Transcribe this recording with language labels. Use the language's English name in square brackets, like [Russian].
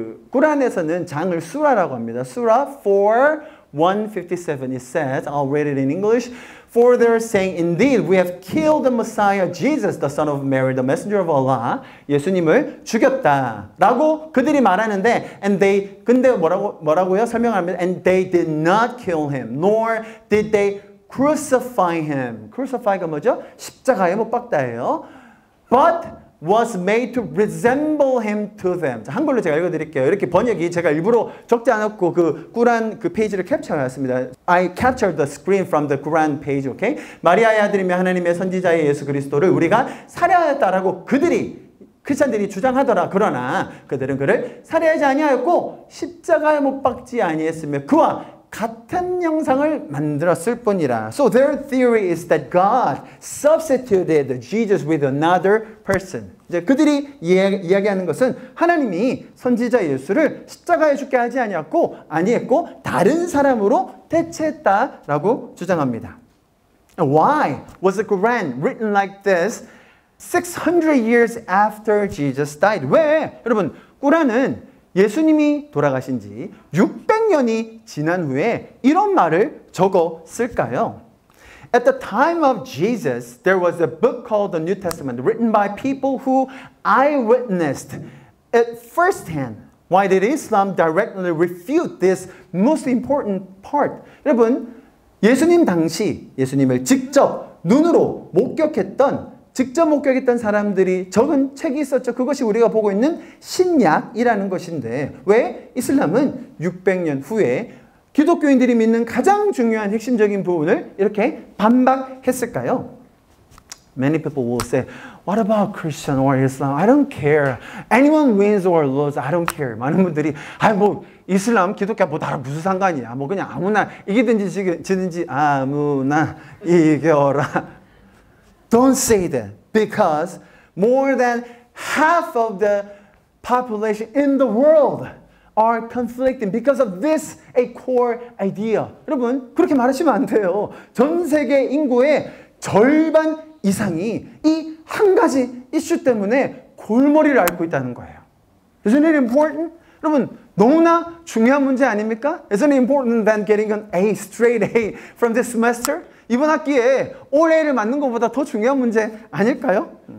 [Korean] 꾸란에서는 장을 수라라고 합니다. [English] Surah 4:157. It says, I'll read it in English. For they're saying, indeed, we have killed the Messiah, Jesus, the son of Mary, the messenger of Allah. [Korean] 예수님을 죽였다라고 그들이 말하는데, 근데 뭐라고요? 설명합니다. [English] And they did not kill him, nor did they crucify him. [Korean] crucify가 뭐죠? 십자가에 못 박다예요. [English] But was made to resemble him to them. [Korean] 자, 한글로 제가 읽어드릴게요. 이렇게 번역이 제가 일부러 적지 않았고 꾸란 페이지를 캡처해왔습니다. [English] I captured the screen from the Quran page, okay? [Korean] 마리아의 아들이며 하나님의 선지자의 예수 그리스도를 우리가 살해하였다라고 그들이 크리스찬들이 주장하더라. 그러나 그들은 그를 살해하지 아니하였고 십자가에 못 박지 아니했으며 그와 같은 형상을 만들었을 뿐이라. [English] So their theory is that God substituted Jesus with another person. [Korean] 이제 그들이 이야기하는 것은 하나님이 선지자 예수를 십자가에 죽게 하지 아니했고 다른 사람으로 대체했다라고 주장합니다. [English] Why was the Quran written like this 600 years after Jesus died? [Korean] 왜? 여러분, 꾸란은 예수님이 돌아가신 지 600년이 지난 후에 이런 말을 적어 쓸까요? [English] At the time of Jesus, there was a book called the New Testament written by people who eyewitnessed it firsthand. Why did Islam directly refute this most important part? [Korean] 여러분, 예수님 당시 예수님을 직접 눈으로 직접 목격했던 사람들이 적은 책이 있었죠. 그것이 우리가 보고 있는 신약이라는 것인데 왜 이슬람은 600년 후에 기독교인들이 믿는 가장 중요한 핵심적인 부분을 이렇게 반박했을까요? [English] Many people will say, what about Christian or Islam? I don't care. Anyone wins or loses, I don't care. [Korean] 많은 분들이 이슬람, 기독교 다 무슨 상관이야. 그냥 아무나 이기든지 지든지 아무나 이겨라. [English] Don't say that because more than half of the population in the world are conflicting because of this a core idea. [Korean] 여러분, 그렇게 말하시면 안 돼요. 전 세계 인구의 절반 이상이 이 한 가지 이슈 때문에 골머리를 앓고 있다는 거예요. [English] Isn't it important? [Korean] 여러분, 너무나 중요한 문제 아닙니까? [English] Isn't it important than getting an A, straight A from this semester? [Korean] 이번 학기에 올 A를 맞는 것보다 더 중요한 문제 아닐까요?